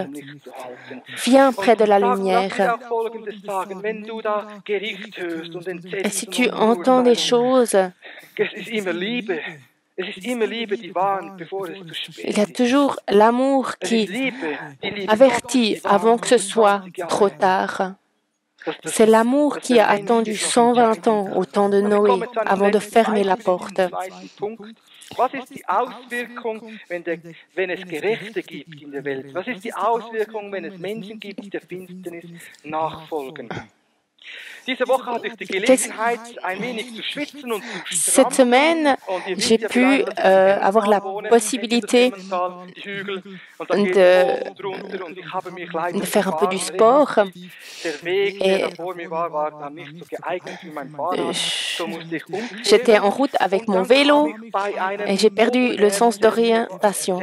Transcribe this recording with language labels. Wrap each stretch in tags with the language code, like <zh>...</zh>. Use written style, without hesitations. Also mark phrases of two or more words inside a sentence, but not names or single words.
<fr>Viens près de la lumière. Et si tu entends des choses, il y a toujours l'amour qui avertit avant que ce soit trop tard. C'est l'amour qui a attendu 120 ans au temps de Noé avant de fermer la porte.</fr> <de>Was ist die Auswirkung, wenn es Gerechte gibt in der Welt? Was ist die Auswirkung, wenn es Menschen gibt, die der Finsternis nachfolgen?</de> <fr>Cette semaine, j'ai pu avoir la possibilité de faire un peu du sport. Et j'étais en route avec mon vélo et j'ai perdu le sens d'orientation.</fr>